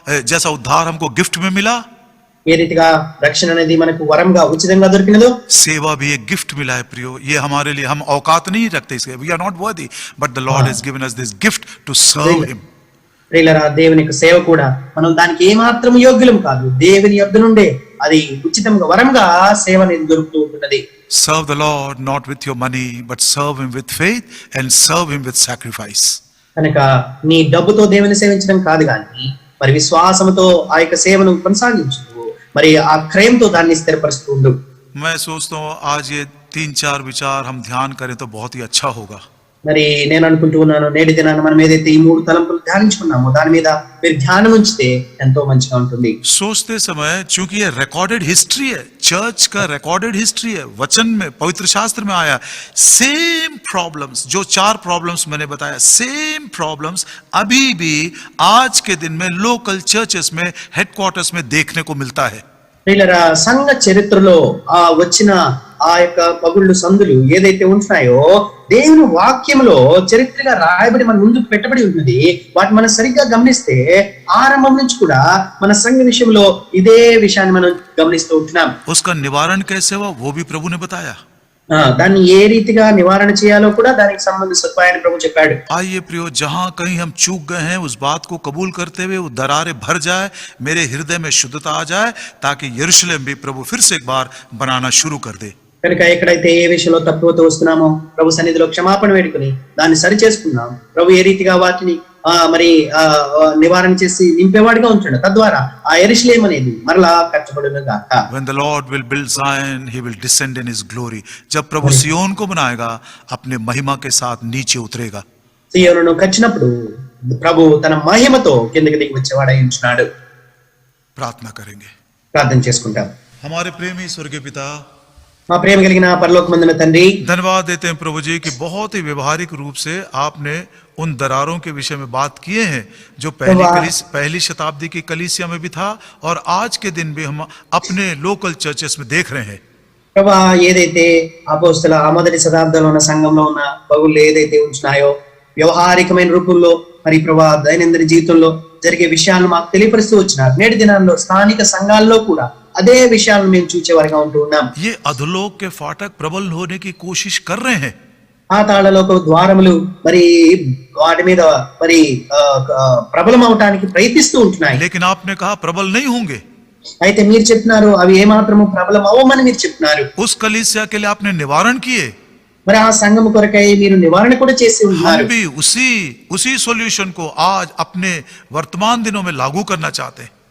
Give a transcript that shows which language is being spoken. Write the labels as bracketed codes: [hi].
[hi] जैसा उद्धार हमको गिफ्ट में मिला, [te] ఏ రీతిగా రక్షణ అనేది మనకు వరంగా ఉచితంగా దొరికినదో [hi] सेवा भी एक गिफ्ट मिला है प्रियो, ये हमारे लिए, हम औकात नहीं रखते इसके, [en] We are not worthy, but the lord has given us this gift to serve him. [te] ప్రియులారా, దేవుని యొక్క సేవ కూడా మనం దానికి ఏమాత్రం యోగ్యులం కాదు. దేవుని యొద్ద నుండే అది ఉచితంగా వరంగా సేవ అనేది దొరుకుతూ ఉంటున్నది. [en] Serve the Lord not with your money, but serve him with faith and serve him with sacrifice. [te] కనుక నీ డబ్బుతో దేవుని సేవించడం కాదు, కానీ మరి విశ్వాసంతో ఆ యొక్క సేవను కొనసాగించు, మరి ఆ క్రయంతో దాన్ని స్థిరపరుస్తూ ఉండు. [hi] मैं सोचता हूँ आज ये 3-4 विचार हम ध्यान करें तो बहुत ही अच्छा होगा. [te] మరి నేను అనుకుంటూ ఉన్నాను, నేటి దినాన మనం ఏదైతే ఈ 3 తలంపులు ధ్యానించుకున్నామో దాని మీద మీరు ధ్యానం ఉంచితే ఎంతో మంచిగా ఉంటుంది. [hi] सोचते समय, चूंकि ये रिकॉर्डेड हिस्ट्री है, चर्च का रिकॉर्डेड हिस्ट्री है, वचन में, पवित्र शास्त्र में आया, सेम प्रॉब्लम्स, जो 4 प्रॉब्लम्स मैंने बताया, सेम प्रॉब्लम्स अभी भी आज के दिन में लोकल चर्चेस में, हेडक्वार्टर्स में देखने को मिलता है. [te] ప్రియులారా, సంఘ చరిత్రలో ఆ వచ్చిన ఆ యొక్క పగుళ్ళు సందులు ఏదైతే ఉంటున్నాయో దేవుని వాక్యంలో చరిత్రగా రాయబడి మన ముందుకు పెట్టబడి ఉంటుంది. వాటిని మనం సరిగ్గా గమనిస్తే ఆరంభం నుంచి కూడా మన సంఘ విషయంలో ఇదే విషయాన్ని మనం గమనిస్తూ ఉంటున్నాం. [hi] उसका निवारण कैसे हुआ वो भी प्रभु ने बताया. [te] దాన్ని ఏ రీతిగా నివారణ చేయాలో కూడా దానికి సంబంధించిన సదుపాయాన్ని ప్రభు చెప్పాడు. [hi] आइए प्रियो, जहां कहीं हम चूक गए हैं उस बात को कबूल करते हुए वो दरारें भर जाए, मेरे हृदय में शुद्धता आ जाए, ताकि यरूशलेम भी प्रभु फिर से एक बार बनाना शुरू कर दे. [te] కనుక ఎక్కడైతే ఏ విషయంలో తప్పుతో వస్తున్నామో ప్రభు సన్నిధిలో క్షమాపణ వేడుకుని దాన్ని సరి చేసుకున్నాం. ప్రభు ఏ రీతిగా వాటిని మరి నివారణ చేసి నింపేవాడిగా ఉంచాడు. తద్వారా ఆ యెరూషలేము అనేది మరలా కట్టబడును గాక. [en] When the Lord will build Zion, he will descend in his glory. [hi] जब प्रभु सियोन को बनाएगा, अपने महिमा के साथ नीचे उतरेगा. [te] సియోనును కట్టినప్పుడు ప్రభు తన మహిమతో కిందకి దిగి వచ్చేవాడై ఉంటున్నాడు. [hi] प्रार्थना करेंगे. [te] ప్రార్థన చేసుకుంటాం. [hi] हमारे प्रेमी स्वर्गीय पिता, [te] మా प्रेम కలిగిన పరలోకమందున తండ్రి, [hi] धन्यवाद देते हैं प्रभु जी कि बहुत ही व्यवहारिक रूप से आपने उन दरारों के विषय में बात किए हैं जो पहली शताब्दी की कलीसिया में भी था और आज के दिन भी हम अपने लोकल चर्चेस में देख रहे हैं. [te] ప్రభా, ఏదైతే అపోస్తల మొదటి శతాబ్దంలో ఉన్న సంఘంలో ఉన్న పగుళ్ళు ఏదైతే ఉంటున్నాయో వ్యవహారికమైన రూపంలో మరి ప్రభా దైనందిన జీవితంలో జరిగే విషయాలను మాకు తెలియపరుస్తూ వచ్చినారు. నేటి దినాల్లో స్థానిక సంఘాల్లో కూడా అదే విషయాలను మేము చూచేవారిగా ఉంటూ ఉన్నాం. [hi] ये अधोलोक के फाटक प्रबल होने की कोशिश कर रहे हैं. [te] పాతాళలోక ద్వారములు మరి వాటి మీద మరి ప్రబలం అవటానికి ప్రయత్నిస్తూ ఉంటున్నాయి. [hi] लेकिन आपने कहा प्रबल नहीं होंगे. [te] అయితే మీరు చెప్తున్నారు అవి ఏమాత్రము ప్రబలం అవ్వమని మీరు చెప్తున్నారు. [hi] उस कलीसिया के लिए आपने निवारण किए. [te] మరి ఆ సంఘము కొరకై మీరు నివారణ కూడా చేసి ఉన్నారు. [hi] हम भी उसी सॉल्यूशन को आज अपने वर्तमान दिनों में लागू करना चाहते हैं.